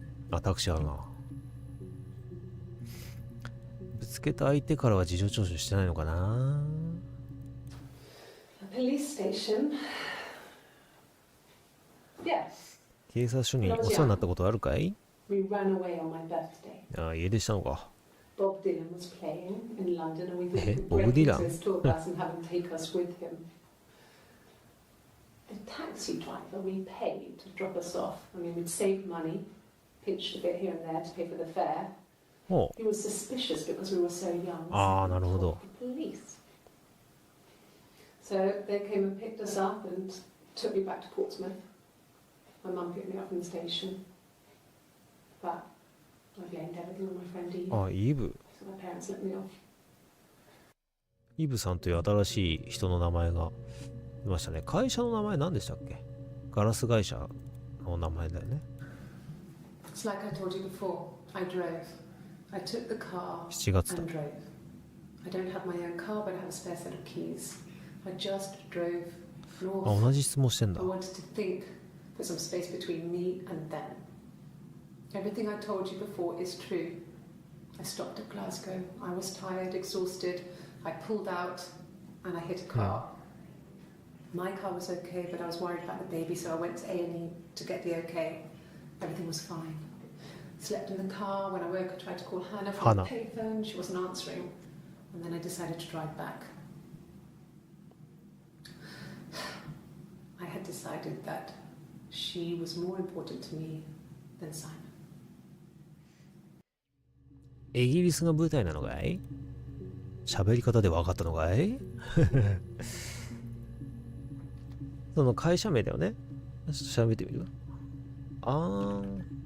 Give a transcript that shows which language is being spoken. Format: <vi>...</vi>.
<ja>あ、タクシーあるな。ぶつけた相手からは事情聴取してないのかな。</ja> <en>police station. Yeah.</en> <ja>警察署にお世話になったことあるかい？</ja> <en>We ran away on my birthday.</en> <ja>ああ、家出したのか。</ja> <en>Bob Dylan was playing in London, and we would Bob break into Dylan? his tour bus and have him take us with him. The taxi driver we paid to drop us off. I mean, we'd saved money, pinched a bit here and there to pay for the fare. おう。 He was suspicious because we were so young.</en> <ja>ああ、なるほど。</ja> <en>The police. So they came and picked us up and took me back to Portsmouth. My mum picked me up from the station. But I blamed everything on my friend Eve.</en> <ja>ああ、イブ。</ja> <en>So my parents let me off.</en> <ja>イブさんという新しい人の名前がいましたね。会社の名前何でしたっけ？ガラス会社の名前だよね。</ja> <en>It's like I told you before. I drove. I took the car</en> <ja>7月だ。</ja> <en>and drove. I don't have my own car, but I have a spare set of keys. I just drove あ、 north.</en> <ja>同じ質問してんだ</ja> <en>I。 wanted to think, put some space between me and them. Everything I told you before is true. I stopped at Glasgow. I was tired, exhausted. I pulled out and I hit a car. My car was okay, but I was worried about the baby, so I went to A&E to get the okay. Everything was fine. Slept in the car. When I woke, I tried to call Hannah from the payphone. She wasn't answering. And then I decided to drive back. I had decided that she was more important to me than Simon.</en> <ja>イギリスが舞台なのかい？喋り方で分かったのかい？その会社名だよね。ちょっと調べてみる。あー。</ja>